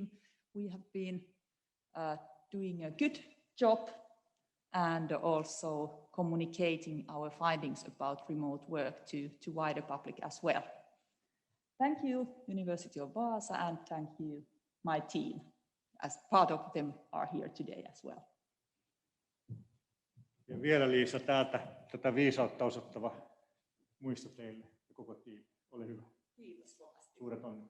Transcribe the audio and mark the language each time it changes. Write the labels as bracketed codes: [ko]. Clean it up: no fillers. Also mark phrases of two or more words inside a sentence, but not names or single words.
[en] We have been doing a good job and also communicating our findings about remote work to wider public as well. Thank you, University of Vaasa, and thank you, my team, as part of them are here today as well. [fi] Ja vielä Liisa täältä tätä viisautta osoittava muisto teille ja koko tiimi. Ole hyvä. Kiitos kovasti. Suuret onnit.